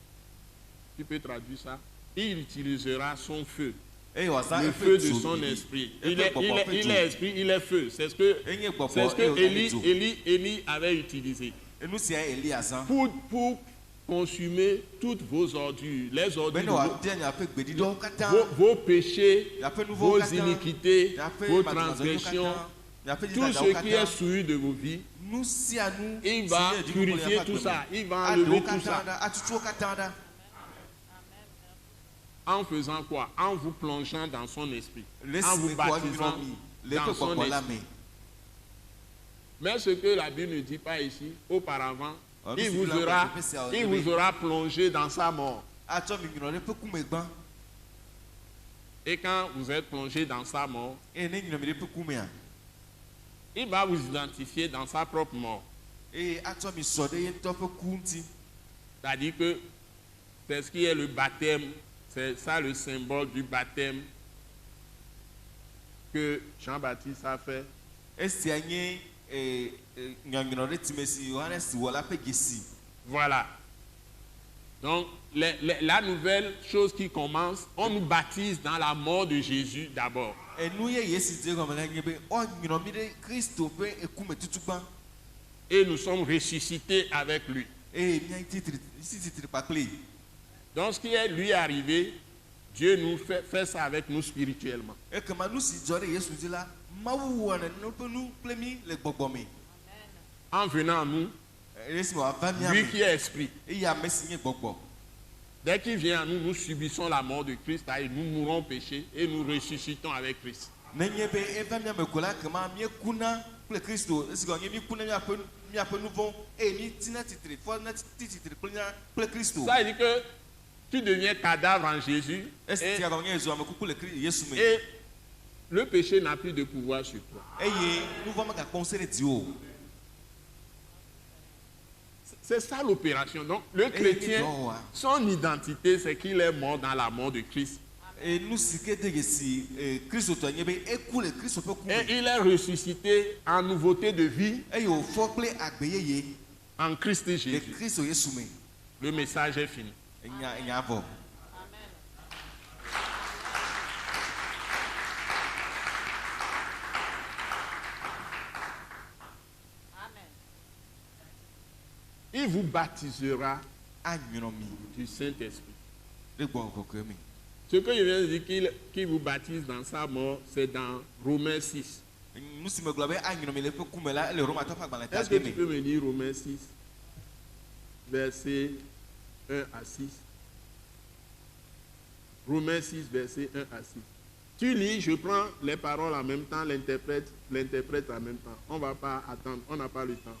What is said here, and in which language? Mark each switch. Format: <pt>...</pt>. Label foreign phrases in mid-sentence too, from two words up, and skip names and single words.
<fr>Tu peux traduire ça? Il utilisera son feu. Le feu de son esprit. Il est esprit, il est feu. C'est ce que Élie avait utilisé. Pour consumer toutes vos ordures, les ordures</fr> <ee>bene wabia nyaƒe gbeɖiɖɔwo katã</ee> <fr>vos péchés,</fr> <ee>nyaƒe nu vɔwo</ee> <fr>vos</fr> <ee>katã</ee> <fr>iniquités,</fr> <ee>nyaƒe</ee> <fr>vos</fr> <ee>madɔzɔzɔwo</ee> <fr>transgressions,</fr> <ee>katã nyaƒe</ee> <fr>tout</fr> <ee>dzidadawo</ee> <fr>ce qui est</fr> <ee>katã</ee> <fr>souillé de vos vies,</fr> <ee>nu sia nu</ee> <fr>il va</fr> <ee>si nye</ee> <fr>purifier</fr> <ee>dziɖuɖu</ee> <fr>tout le ça, il va</fr> <ee>aɖewo</ee> <fr>enlever tout</fr> <ee>katã</ee> <fr>ça.</fr> <ee>ɖa atutuwo katã ɖa</ee> <fr>En faisant quoi? En vous plongeant dans son esprit,</fr> <ee>le</ee> <fr>en</fr> <ee>si</ee> <fr>vous</fr> <ee>me kɔ</ee> <fr>baptisant</fr> <ee>nyunyɔ mi le</ee> <fr>dans</fr> <ee>eƒe</ee> <fr>son</fr> <ee>gbɔgbɔ la</ee> <fr>esprit.</fr> <ee>me</ee> <fr>Mais ce que la Bible ne dit pas ici, auparavant, Ah, il mais vous c'est là aura, qu'on peut faire, il oui. vous aura plongé dans sa mort.</fr> <ee>atsɔ mi nyunyɔ ɖe ƒe kume gbã</ee> <fr>Et quand vous êtes plongé dans sa mort,</fr> <ee>eye ne nyunyɔ mi ɖe ƒe kumea</ee> <fr>il va vous identifier dans sa propre mort.</fr> <ee>eye atsɔ mi sɔ ɖe ye ŋutɔ ƒe ku ŋuti</ee> <fr>C'est-à-dire que c'est ce qui est le baptême, c'est ça le symbole du baptême que Jean-Baptiste a fait.</fr> <ee>esia nye nyɔnyrɔ ɖe time si Yohanes wɔ la ƒe dzesi</ee> <fr>Voilà. Donc, la nouvelle chose qui commence, on nous baptise dans la mort de Jésus d'abord.</fr> <ee>enu yeye si dze gɔme la nye be ɔnyrɔ mi ɖe Kristo ƒe ekume tutu gbã</ee> <fr>Et nous sommes ressuscités avec lui.</fr> <ee>eye mía si titri kpakple</ee> <fr>Donc, ce qui est lui arrivé, Dieu nous fait ça avec nous spirituellement.</fr> <ee>ekema nu si dzɔ ɖe Yesu dzi la Mawu wɔ nene ƒe nu kple mi le gbɔgbɔ me</ee> <fr>En venant à nous,</fr> <ee>esi me wòava mía</ee> <fr>lui</fr> <ee>me</ee> <fr>qui est esprit,</fr> <ee>eye ame si nye gbɔgbɔ</ee> <fr>dès qu'il vient à nous, nous subissons la mort de Christ et nous mourons au péché et nous ressuscitons avec Christ.</fr> <ee>nenye be eva mía me ko la kema míekuna kple Kristo esi gɔ nye míkuna míaƒe nu vɔ̃wo eye mítina tsitre fɔ na ti tsitre kple Kristo</ee> <fr>Ça veut dire que tu deviens cadavre en Jésus</fr> <ee>esi tia gɔme nye ezu ame kuku le Yesu me</ee> <fr>et le péché n'a plus de pouvoir sur toi.</fr> <ee>eye nu vɔ̃ megakpɔ ŋusẽ ɖe dziwò</ee> <fr>C'est ça l'opération. Donc, le chrétien, son identité, c'est qu'il est mort dans la mort de Christ.</fr> <ee>eye nu si ke de yesi Kristo tɔ nye be eku le Kristo ƒe ku</ee> <fr>Et</fr> <ee>me</ee> <fr>il est ressuscité en nouveauté de vie</fr> <ee>eye wòfɔ kple agbe yeye</ee> <fr>en Christ</fr> <ee>le</ee> <fr>Jésus.</fr> <ee>Kristo Yesu me</ee> <fr>Le message est fini.</fr> <ee>enya vɔ</ee> <fr>Il vous baptisera</fr> <ee>anyrɔ mi</ee> <fr>du Saint-Esprit.</fr> <ee>ɖe gbɔgbɔ kɔkɔe me</ee> <fr>Ce que je viens de dire qu'il vous baptise dans sa mort, c'est dans Romains 6.</fr> <ee>nu si me gblɔ be anyrɔ mi le eƒe ku me la ele Romatɔ ƒe agbalẽ ta</ee> <fr>Est-ce que</fr> <ee>de</ee> <fr>tu</fr> <ee>me</ee> <fr>peux me lire Romains 6, versets 1 à 6? Romains 6, versets 1 à 6. Tu lis, je prends les paroles en même temps, l'interprète en même temps. On ne va pas attendre, on n'a pas le temps.</fr>